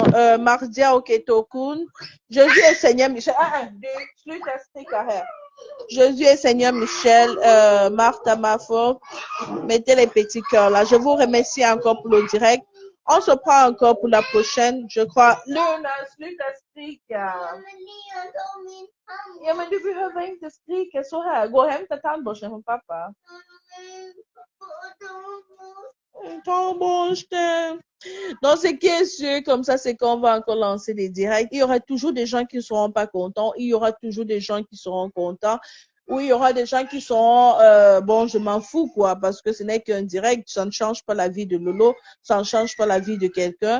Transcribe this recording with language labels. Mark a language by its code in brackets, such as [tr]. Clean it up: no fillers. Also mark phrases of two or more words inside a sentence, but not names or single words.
[fr] Mardia Oketokun, Jésus est Seigneur Michel. Jésus est Seigneur Michel, Martha Mafo, mettez les petits cœurs là. Je vous remercie encore pour le direct. On se prend encore pour la prochaine, je crois. [sv] Luna, sluta skrika. Ja, men du behöver inte skrika så här. Gå och hämta tandborsten från pappa. [fr] Bon, je t'aime. Donc, ce qui est sûr, comme ça, c'est qu'on va encore lancer des directs. Il y aura toujours des gens qui ne seront pas contents. Il y aura toujours des gens qui seront contents. Ou il y aura des gens qui seront, bon, je m'en fous, quoi, parce que ce n'est qu'un direct. Ça ne change pas la vie de Lolo. Ça ne change pas la vie de quelqu'un.